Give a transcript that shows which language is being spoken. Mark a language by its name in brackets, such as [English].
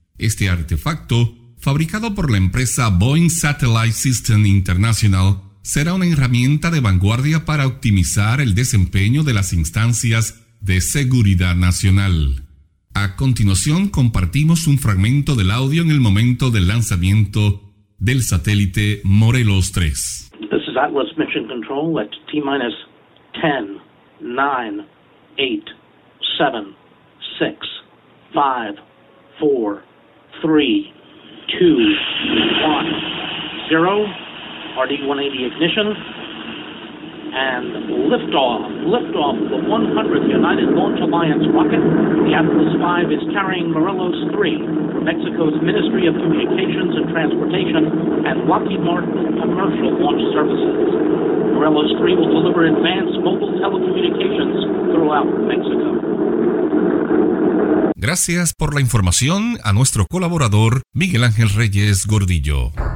[Spanish] Este artefacto, fabricado por la empresa Boeing Satellite System International, será una herramienta de vanguardia para optimizar el desempeño de las instancias de seguridad nacional. A continuación, compartimos un fragmento del audio en el momento del lanzamiento del satélite Morelos 3. [English] This is Atlas Mission Control at T-minus 10, 9, 8, 7, 6, 5, 4, 3, 2, 1, 0, RD-180 ignition, and liftoff of the 100th United Launch Alliance rocket. The Atlas V is carrying Morelos 3 from Mexico's Ministry of Communications and Transportation and Lockheed Martin Commercial Launch Services. Morelos 3 will deliver advanced mobile telecommunications throughout Mexico. [Spanish] Gracias por la información a nuestro colaborador Miguel Ángel Reyes Gordillo.